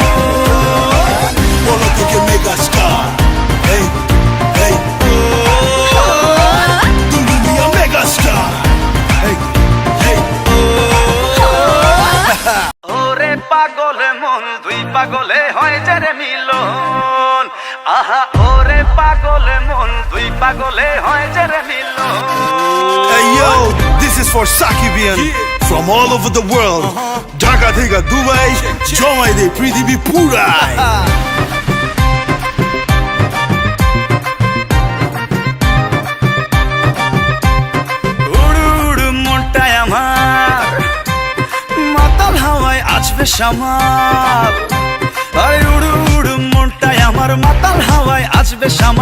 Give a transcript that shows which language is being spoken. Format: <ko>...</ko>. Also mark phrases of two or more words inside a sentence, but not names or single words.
<bn>বলো থেকে মেগা স্টার, এই এই দুলুমিয়া মেগা স্টার, এই এই। ওরে পাগল মন দুই পাগলে হয় যে মিলন। আহা ওরে পাগল মন দুই পাগলে হয় যে মিলন।</bn> <en>Hey yo, this is for Sakibian from all over the world.</en> <bn>ঢাকা থেকে দুবাই, জমাই দে পৃথিবী পুরাই. উড়ু উড়ু মনটাই আমার মাতাল হাওয়ায় আসবে সামাল। আরে উড়ু উড়ু মনটাই আমার মাতাল হাওয়ায় আসবে সামাল।</bn>